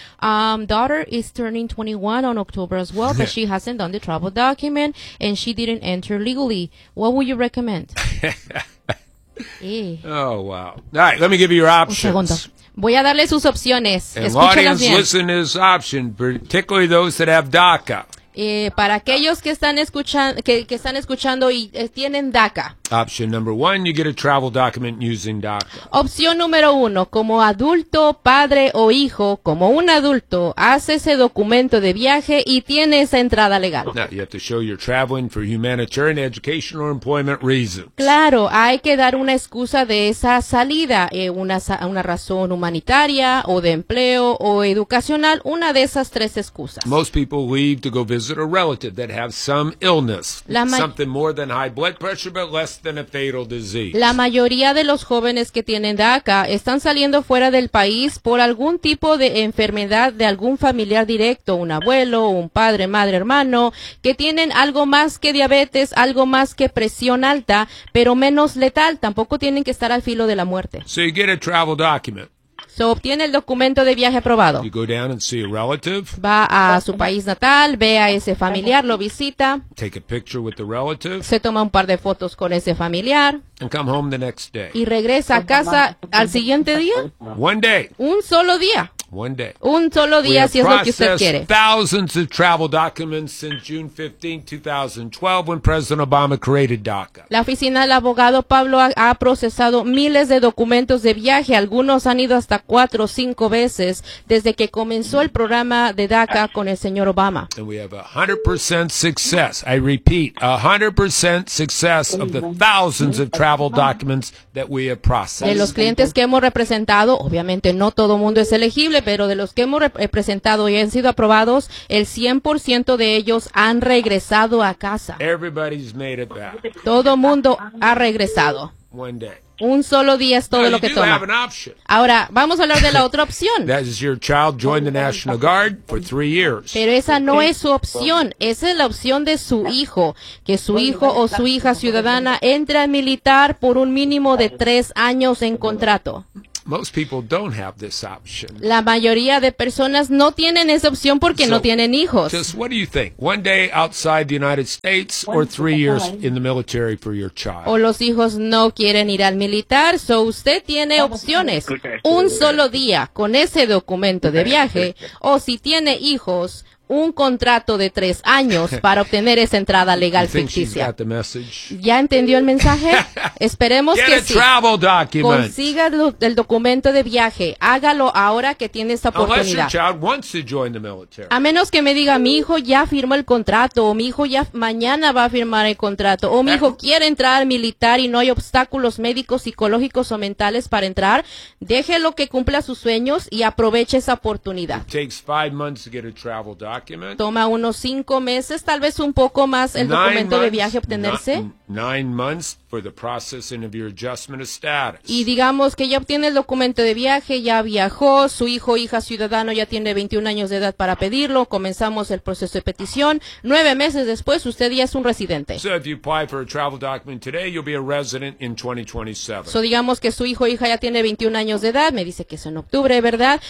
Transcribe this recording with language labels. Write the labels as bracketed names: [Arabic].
[English] Daughter is turning 21 on October as well, but she hasn't done the travel document and she didn't enter legally. What would you recommend? Oh, wow. All right, let me give you your options. [Spanish] Un segundo. Voy a darle sus opciones. [English] And audience, listen to his option, particularly those that have DACA. [Spanish] Para aquellos que están escuchando que están escuchando y tienen DACA. [English] Option number one, you get a travel document using DACA. [Spanish] Opción número uno, como adulto, padre o hijo, como un adulto, hace ese documento de viaje y tiene esa entrada legal. [English] Now, you have to show you're traveling for humanitarian, educational, or employment reasons. [Spanish] Claro, hay que dar una excusa de esa salida, una razón humanitaria o de empleo o educacional, una de esas tres excusas. [English] Most people leave to go visit a relative that has some illness, something more than high blood pressure, but less than a fatal disease. [Spanish] La mayoría de los jóvenes que tienen DACA están saliendo fuera del país por algún tipo de enfermedad de algún familiar directo, un abuelo, un padre, madre, hermano, que tienen algo más que diabetes, algo más que presión alta, pero menos letal. Tampoco tienen que estar al filo de la muerte. [English] So you get a travel document. [Spanish] So, obtiene el documento de viaje aprobado. [English] You go down and see a relative. [Spanish] Va a su país natal, ve a ese familiar, lo visita. [English] Take a picture with the relative. [Spanish] Se toma un par de fotos con ese familiar. [English] And come home the next day. [Spanish] Y regresa a casa al siguiente día. [English] One day. [Spanish] Un solo día. [English] One day. [Spanish] Un solo día, si es lo que usted quiere. [English] Thousands of travel documents since June 15, 2012, when President Obama created DACA. [Spanish] La oficina del abogado Pablo ha procesado miles de documentos de viaje. Algunos han ido hasta 4 o 5 veces desde que comenzó el programa de DACA con el señor Obama. [English] And we have 100% success. I repeat, 100% success of the thousands of travel documents that we have processed. [Spanish] De los clientes que hemos representado, obviamente no todo mundo es elegible, pero de los que hemos presentado y han sido aprobados, el 100% de ellos han regresado a casa. [English] Everybody's made it back. [Spanish] Todo mundo ha regresado. [English] One day. [Spanish] Un solo día es todo lo que toma. Ahora, vamos a hablar de la otra opción. [English] That is your child joined the National Guard for 3 years. [Spanish] Pero esa no es su opción. Esa es la opción de su hijo. Que su hijo o su hija ciudadana entre al militar por un mínimo de 3 años en contrato. [English] Most people don't have this option. [Spanish] La mayoría de personas no tienen esa opción porque no tienen hijos. [English] Just what do you think? One day outside the United States or 3 years in the military for your child? [Spanish] O los hijos no quieren ir al militar, so usted tiene opciones. Un solo día con ese documento de viaje, o si tiene hijos, un contrato de 3 años para obtener esa entrada legal ficticia. ¿Ya entendió el mensaje? Esperemos [English] Get [Spanish] que sí. [English] Travel document. [Spanish] Consiga el documento de viaje. Hágalo ahora que tiene esta oportunidad. [English] Unless your child wants to join the military. [Spanish] A menos que me diga, mi hijo ya firmó el contrato, o mi hijo ya mañana va a firmar el contrato, o mi hijo quiere entrar al militar y no hay obstáculos médicos, psicológicos o mentales para entrar, déjelo que cumpla sus sueños y aproveche esa oportunidad. [English] It takes 5 months to get a travel document. [Spanish] Toma unos 5 meses, tal vez un poco más, el documento de viaje obtenerse. [English] 9 months for the processing of your adjustment of status. [Spanish] Y digamos que ya obtiene el documento de viaje, ya viajó, su hijo o hija ciudadano ya tiene 21 años de edad para pedirlo, comenzamos el proceso de petición. 9 meses después, usted ya es un residente. [English] So if you apply for a travel document today, you'll be a resident in 2027. [Spanish] So digamos que su hijo o hija ya tiene 21 años de edad, me dice que es en octubre, ¿verdad?